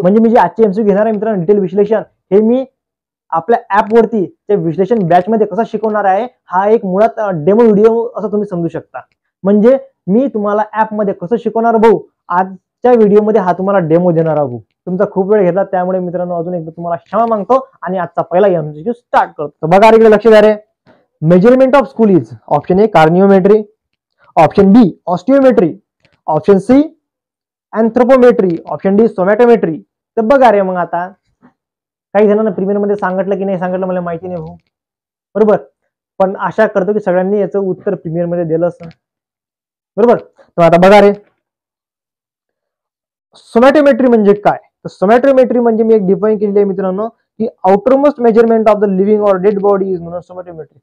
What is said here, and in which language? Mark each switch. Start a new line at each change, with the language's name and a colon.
Marathi: म्हणजे मी जे आजचे एमसीक्यू घेणार आहे मित्रांनो डिटेल विश्लेषण, हे मी आपल्या ऍप वरती ते विश्लेषण बॅच मध्ये कसं शिकवणार आहे, हा एक मुळात डेमो व्हिडिओ असं तुम्ही समजू शकता। म्हणजे मी तुम्हाला ऍप मध्ये कसं शिकवणार भाऊ, आजच्या व्हिडिओ मध्ये हा तुम्हाला डेमो देणार आहे भाऊ, तुमचा खूप वेळ घेतला, त्यामुळे मित्रांनो अजून एकदा तुम्हाला क्षमा मागतो आणि आजचा पहिला एमसीक्यू स्टार्ट करतो. बघा इकडे लक्ष द्या रे.
English: Measurement of skull is option A craniometry, option B osteometry, option C anthropometry, option D somatometry.
Marathi: तर बघा रे, मग आता काही जणांना प्रीमियर मध्ये सांगितलं की नाही सांगितलं मला माहिती नाही भाऊ, बरोबर, पण आशा करतो की सगळ्यांनी याचं उत्तर प्रीमियर मध्ये दिलं असं, बरोबर. तर आता बघा रे, सोमॅटोमेट्री म्हणजे काय. तर सोमॅटोमेट्री म्हणजे मी एक डिफाईन केलेली आहे मित्रांनो, की
English: Outermost measurement of the living or dead body is known as somatometry.